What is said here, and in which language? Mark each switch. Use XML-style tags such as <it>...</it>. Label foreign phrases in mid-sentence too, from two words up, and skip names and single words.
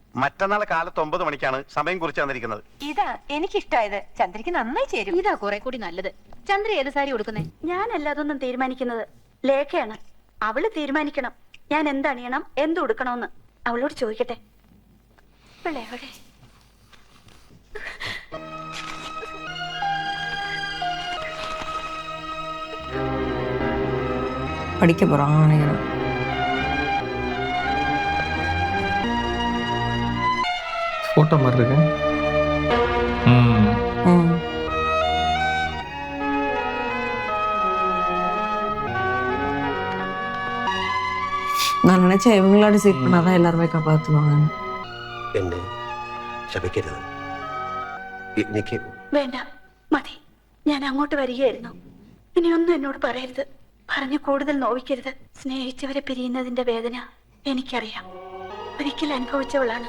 <ml>മറ്റന്നാൾ കാലത്ത് 9 മണിക്കാണ് സമയം കുറിച്ച് തന്നിരിക്കുന്നത്. ഇതാ എനിക്കിഷ്ടായത്. ചന്ദ്രയ്ക്ക് നന്നായി ചേരും. ഇതാ കുറെ കൂടി നല്ലത്. ചന്ദ്ര ഏത് സാരി കൊടുക്കുന്നേ? ഞാനല്ലാതൊന്നും തീരുമാനിക്കുന്നത് ലേഖയാണ്. അവള് തീരുമാനിക്കണം ഞാൻ എന്തണിയണം, എന്ത് ഉടുക്കണമെന്ന്. അവളോട് ചോദിക്കട്ടെ. എവിടെ?</ml> <ta>படிக்க போறான் நினைக்கிறேன். ஃபோட்டோ மாதிரி இருக்கு. நான் நினைச்சேன் இவங்களோட சீட் பண்ணாதான் எல்லாருமே காப்பாத்துவாங்க.</ta> <ml>എന്നെ ശപിക്കരുത്. എനിക്ക് വേണ്ട, മതി. ഞാൻ അങ്ങോട്ട് വരികയായിരുന്നു. ഇനിയൊന്നും എന്നോട് പറയരുത്. പറഞ്ഞു കൂടുതൽ നോവിക്കരുത്. സ്നേഹിച്ചവരെ പിരിയുന്നതിന്റെ വേദന എനിക്കറിയാം. ഒരിക്കൽ അനുഭവിച്ചവളാണ്.</ml>